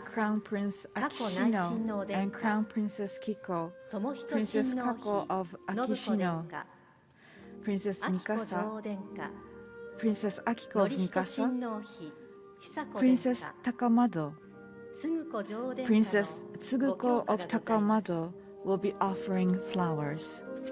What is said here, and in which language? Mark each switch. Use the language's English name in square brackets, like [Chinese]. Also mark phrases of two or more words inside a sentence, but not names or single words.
[English] Crown Prince [Japanese] 佳子内親王 [English] Akishino [Japanese] 殿 [English] and [Japanese] 下 [English] Crown Princess Kiko, [Japanese] 友仁 [English] Princess [Japanese] 親王 [English] Kako of [Japanese] 妃信子殿 [English] Akishino, [Japanese] 下 [English] Princess [Japanese] 彬子女 [English] Mikasa, [Japanese] 王殿下 [English] Princess Akiko of [Japanese] 典仁 [English] Mikasa, [Japanese] 親王妃久子殿 [English] Princess [Japanese] 下 [English] Takamado, [Japanese] 継子女王殿下 [English] Princess [Japanese] のご [English] Tsuguko [Japanese] 供 [English] of [Japanese] 花がございます。 [English] Takamado will be offering flowers.